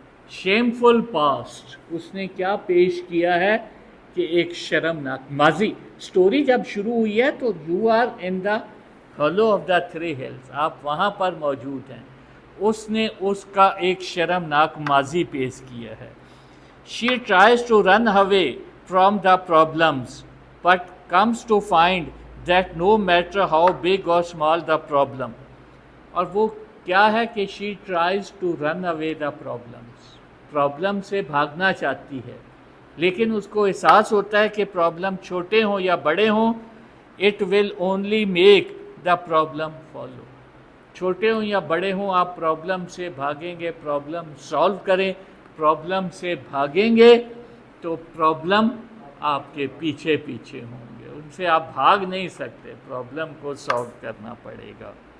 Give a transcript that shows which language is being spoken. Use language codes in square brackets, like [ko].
[en] shameful past [hi] उसने क्या पेश किया है कि एक शर्मनाक माजी. स्टोरी जब शुरू हुई है तो [en] you are in the hollow of the 3 hills, [hi] आप वहाँ पर मौजूद हैं. उसने उसका एक शर्मनाक माजी पेश किया है. [en] She tries to run away from the problems, but comes to find that no matter how big or small the problem, [hi] और वो क्या है कि [en] she tries to run away the problems, [hi] problem से भागना चाहती है, लेकिन उसको एहसास होता है कि प्रॉब्लम छोटे हों या बड़े हों, [en] it will only make the problem follow. [hi] छोटे हों या बड़े हों, आप प्रॉब्लम से भागेंगे, प्रॉब्लम सॉल्व करें, प्रॉब्लम से भागेंगे तो प्रॉब्लम आपके पीछे पीछे होंगे, उनसे आप भाग नहीं सकते, प्रॉब्लम को सॉल्व करना पड़ेगा.